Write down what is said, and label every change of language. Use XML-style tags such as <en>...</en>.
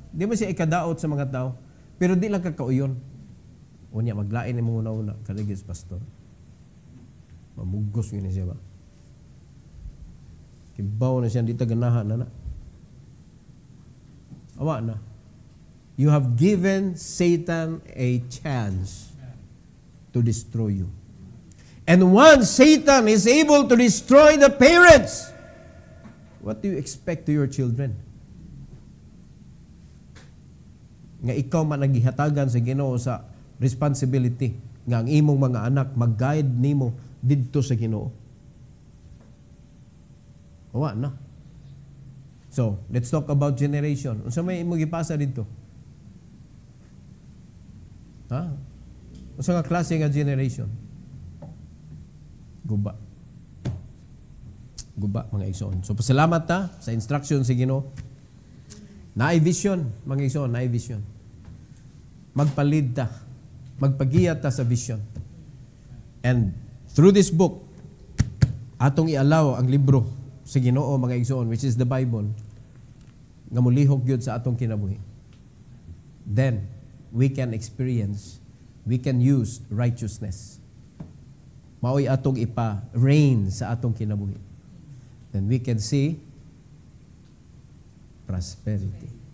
<ceb>Di man siya ikadaot sa mga tao. Pero di lang kakauyon. Unya, maglain ni mong una-una, kaligis pastor. Mamugos yun siya ba? Kibaw na siya, di taganahan na na. Awa na.</ceb> <en>You have given Satan a chance to destroy you. And once Satan is able to destroy the parents, what do you expect to your children?</en> <ceb>Nga ikaw man nagihatagan sa Ginoo sa responsibility nga ang imong mga anak mag-guide nimo didto sa Ginoo. Awa na.</ceb> <en>So, let's talk about generation.</en> <ceb>Unsa may imong gipasa didto? Ha? Unsa nga klase nga generation? Guba. Guba, mga igsoon. So, pasalamat ta sa instruction sa Ginoo. Naay vision, mga igsoon, naay vision. Magpalid ta. Magpagiyat ta sa vision.</ceb> <en>And through this book,</en> <ceb>atong ialaw ang libro sa Ginoo, mga igsoon,</ceb> <en>which is the Bible,</en> <ceb>nga mulihok gyud sa atong kinabuhi.</ceb> <en>Then, we can experience, we can use righteousness.</en> <ceb>Maoy atong ipa-reign sa atong kinabuhi.</ceb> <en>Then we can see prosperity.</en>